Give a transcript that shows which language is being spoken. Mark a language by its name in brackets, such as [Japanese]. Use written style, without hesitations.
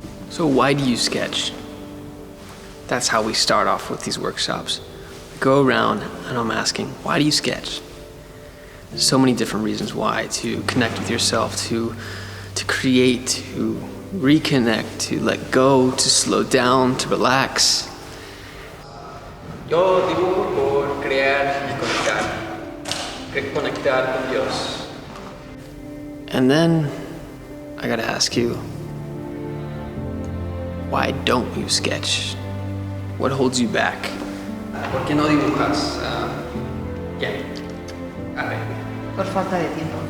[English] So why do you sketch? That's how we start off with these workshops. We go around and I'm asking, why do you sketch? There's so many different reasons why: to connect with yourself, to create, to reconnect, to let go, to slow down, to relax. [Spanish] Yo dibujo por crear y conectar. Reconectar con Dios. [English] And then I gotta ask you, why don't you sketch? What holds you back? [Spanish] ¿Por qué no dibujas? ¿Qué? A ver. Por falta de tiempo.